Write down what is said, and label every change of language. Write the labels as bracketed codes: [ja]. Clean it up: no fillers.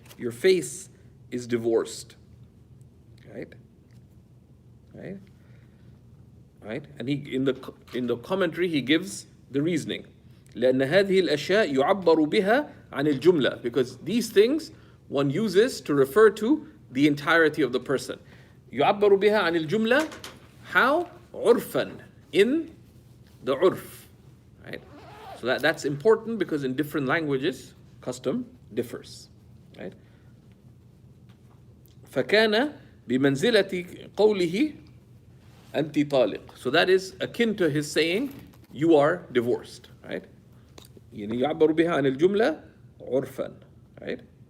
[en] Your face is divorced, right? Right? And he in the commentary he gives the reasoning. [ar] لأن هذه الأشياء يعبر بها عن الجملة, [en] because these things one uses to refer to the entirety of the person. [ar] يعبر بها عن الجملة, [en] how? عرفا, in the urf, right? So that's important because in different languages custom differs, right? [ar] فكان بمنزلة قوله أنت طالق. [en] So that is akin to his saying, you are divorced, right? [ar] يعبر بها عن الجملة عرفا, right?